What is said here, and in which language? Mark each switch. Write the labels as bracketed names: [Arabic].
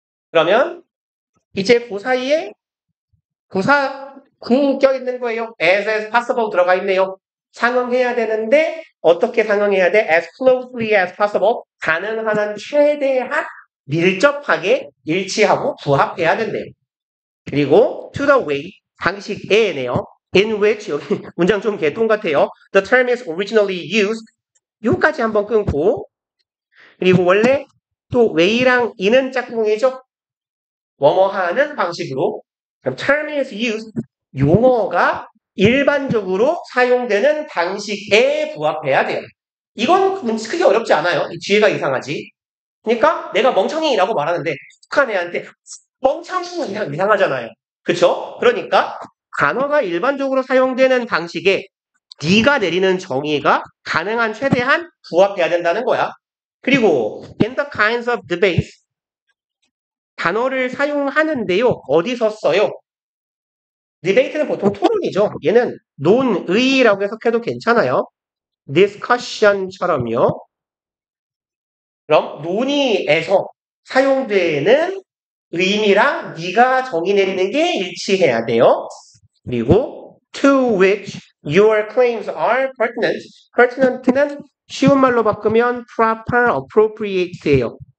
[Korean] 그러면 이제 그 사이에 구 껴있는 거예요. [English] as possible [Korean] 들어가 있네요. 상응해야 되는데 어떻게 상응해야 돼? [English] as closely as possible [Korean] 가능한 한 최대한 밀접하게 일치하고 부합해야 된대요. 그리고 [English] to the way [Korean] 방식에네요. [English] in which [Korean] 여기 문장 좀 개똥 같아요. [English] The term is originally used. [Korean] 요까지 한번 끊고 그리고 원래 또 way랑 in은 짝꿍이죠. 뭐뭐 하는 방식으로. 그럼 [English] term is used. [Korean] 용어가 일반적으로 사용되는 방식에 부합해야 돼요. 이건 크게 어렵지 않아요. 이 뒤에가 이상하지. 그러니까 내가 멍청이라고 말하는데 북한 애한테 멍청이 이상하잖아요. 그쵸? 그러니까 단어가 일반적으로 사용되는 방식에 네가 내리는 정의가 가능한 최대한 부합해야 된다는 거야. 그리고 [English] in the kinds of debates [Korean] 단어를 사용하는데요. 어디서 써요? debate는 보통 토론이죠. 얘는 논의라고 해석해도 괜찮아요. discussion처럼요. 그럼 논의에서 사용되는 의미랑 네가 정의 내리는 게 일치해야 돼요. 그리고 [English] to which your claims are pertinent. [Korean] pertinent는 쉬운 말로 바꾸면 proper, appropriate예요.